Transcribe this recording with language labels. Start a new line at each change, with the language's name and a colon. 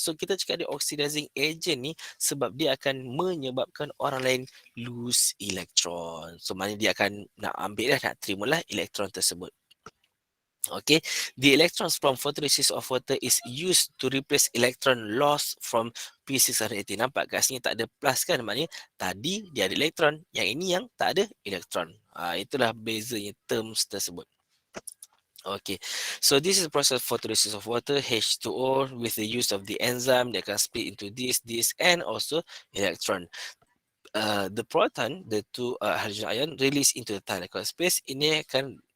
Malay: So kita cakap dia oxidizing agent ni sebab dia akan menyebabkan orang lain lose electron. So maknanya dia akan nak ambil lah, nak terimalah elektron tersebut.
English: Okay, the electrons from photolysis of water is used to replace electron loss from P680.
Malay: Nampak kat sini tak ada plus kan? Maknanya tadi dia ada elektron, yang ini yang tak ada elektron. Itulah bezanya terms tersebut.
English: Okay, so this is the process of photolysis of water, H2O, with the use of the enzyme that can split into this, and also electron. The proton, the two hydrogen ion, release into the tiny space.
Malay: Ini akan